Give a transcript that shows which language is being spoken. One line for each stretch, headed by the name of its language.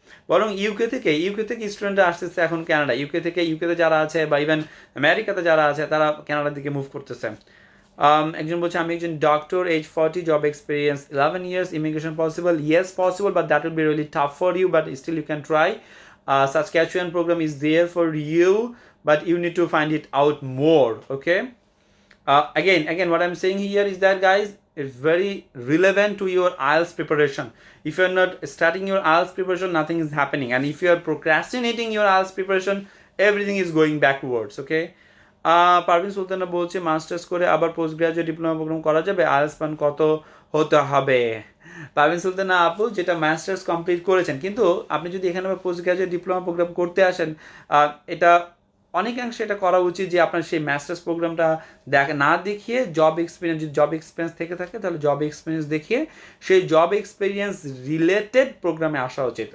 Bangla: বরং ইউকে থেকে স্টুডেন্টরা আসতেছে এখন কানাডা, ইউকেতে যারা আছে বা ইভেন আমেরিকাতে যারা আছে তারা কানাডার দিকে মুভ করতেছে। একজন বলছে আমি একজন doctor, age 40, job experience 11 years, immigration possible?
English: Yes possible, but that will be really tough for you, but still you can try. Saskatchewan program is there for you, but you need to find it out more. Okay, again what I'm saying here is that, guys, it's very relevant to your IELTS preparation. If you're not starting your IELTS preparation, nothing is happening, and if you are procrastinating your IELTS preparation, everything is going backwards.
Bangla: Okay, Parvin Sultana বলছে masters করে আবার post graduate diploma programme করা যাবে, IELTS পান কত হতে হবে? পারভিন সুলতানা আপু, যেটা মাস্টার্স কমপ্লিট করেছেন, কিন্তু আপনি যদি এখানে পোস্ট গ্রাজুয়েট ডিপ্লোমা প্রোগ্রাম করতে আসেন, এটা অনেকাংশে এটা করা উচিত যে আপনার সেই মাস্টার্স প্রোগ্রামটা না দেখিয়ে জব এক্সপিরিয়েন্স, যদি জব এক্সপিরিয়েন্স থেকে থাকে তাহলে জব এক্সপিরিয়েন্স দেখিয়ে সেই জব এক্সপিরিয়েন্স রিলেটেড প্রোগ্রামে আসা উচিত।